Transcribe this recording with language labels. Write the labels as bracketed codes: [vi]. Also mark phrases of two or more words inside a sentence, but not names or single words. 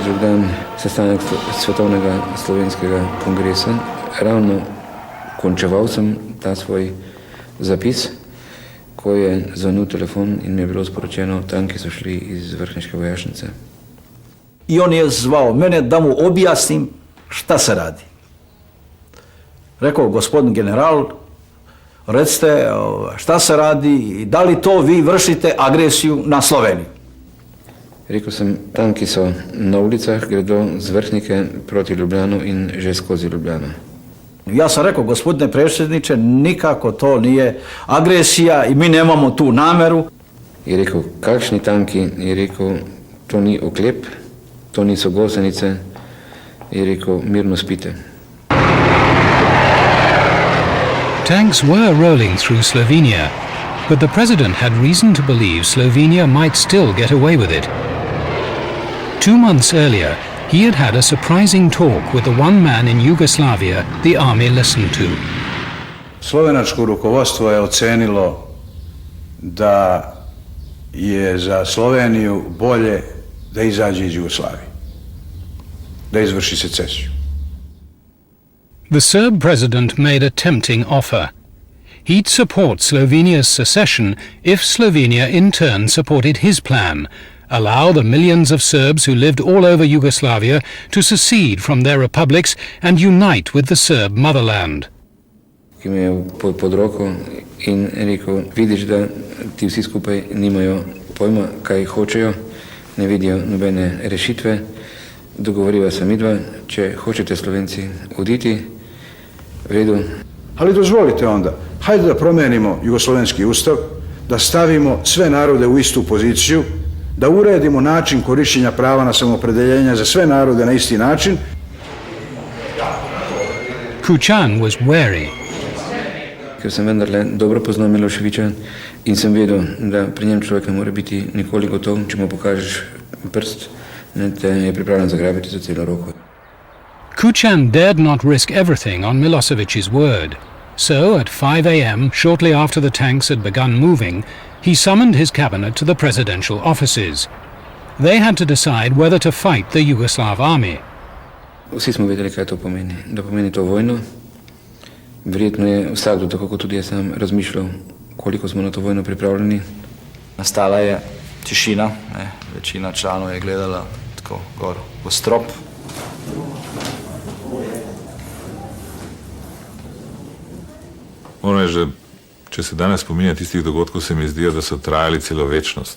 [sl] drug dan sestanek Svetovnega slovenskega kongresa, ravno končeval sem ta svoj zapis, ko je zvonil telefon in mi je bilo sporočeno, tanki so šli iz vrhniške vojašnice. [sr] I on je zvao mene da mu objasnim šta se radi. Rekao, gospodin general, recite šta se radi i da li to vi vršite agresiju na Sloveniju? [sl] Rekel sem, tanki so na ulicah, gredo z vrhnike proti Ljubljanu in že skozi Ljubljano. [sr] Ja sam rekao, gospodine predsjedniče, nikako to nije agresija i mi nemamo tu nameru. [sl] Je rekel, kakšni tanki? Je rekel, to ni oklep, to niso gosenice. Je rekel, mirno spite. [en] Tanks were rolling through Slovenia, but the president had reason to believe Slovenia might still get away with it. 2 months earlier, he had had a surprising talk with the one man in Yugoslavia the army listened to. [sr] Slovenačko rukovodstvo je ocenilo da je za Sloveniju bolje da izađe iz Jugoslavije, da izvrši secesiju. [en] The Serb president made a tempting offer. He'd support Slovenia's secession if Slovenia in turn supported his plan, allow the millions of Serbs who lived all over Yugoslavia to secede from their republics and unite with the Serb motherland. [sl] Ki me je pod roko in rekel, vidiš, da ti vsi skupaj nimajo pojma, kaj hočejo, ne vidijo nobene rešitve, dogovoriva se midva, če hočete Slovenci oditi, v redu. [sr] Ali dozvolite onda, hajde da promenimo jugoslovenski ustav, da stavimo sve narode u istu poziciju, da uredimo način korištenja prava na samoopredjeljenje za sve narode na isti način. [en] KUCAN was wary. [sl] Ker sem vendarle dobro poznal Miloševića in sem vedel, da pri njem človek ne more biti nikoli gotov, če mu pokažeš prst, te je pripravljen zagrabiti za celo roko. [en] KUCAN dared not risk everything on Milosevic's word. So, at 5 a.m., shortly after the tanks had begun moving, he summoned his cabinet to the presidential offices. They had to decide whether to fight the Yugoslav army. [sl] Vsi smo vedeli, kaj to pomeni. Da pomeni to vojno. Verjetno je vsakdo, tako kot tudi jaz sam, razmišljal, koliko smo na to vojno pripravljeni. Nastala je tišina, večina članov je gledala tako gor v strop. Moram reči, če se danes spominja tistih dogodkov, se mi zdijo, da so trajali celo večnost.